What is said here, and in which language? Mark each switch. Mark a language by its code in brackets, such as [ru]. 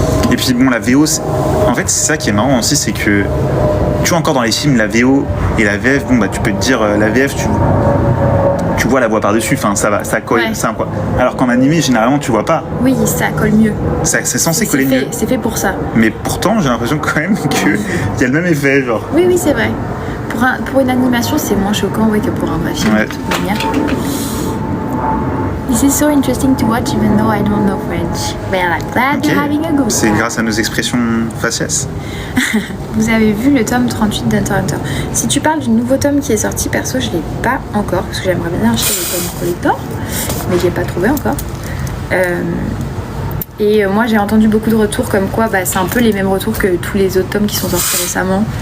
[fr] Et puis bon, la VO, en fait, c'est ça qui est marrant aussi, c'est que tu vois encore dans les films, la VO et la VF, bon bah tu peux te dire, la VF, tu vois la voix par-dessus, enfin ça va, ça colle, Ouais. ça quoi. Alors qu'en animé, généralement, tu vois pas. Oui, ça colle mieux. C'est censé coller mieux. C'est fait pour ça. Mais pourtant, j'ai l'impression quand même qu'il y a le même effet, genre. Oui, oui, c'est vrai. Pour une animation, c'est moins choquant que pour un vrai film, Ouais. de toute manière. [en] This is so interesting to watch even though I don't know French. But I'm glad Ok. you're having a good [fr] C'est [en] time. [fr] grâce à nos expressions faciès. Vous avez vu le tome 38 d'Hunter x Hunter. Si tu parles du nouveau tome qui est sorti, perso, je l'ai pas encore parce que j'aimerais bien acheter le tome collector, mais je l'ai pas trouvé encore. Et moi j'ai entendu beaucoup de retours comme quoi c'est un peu les mêmes retours que tous les autres tomes qui sont sortis récemment.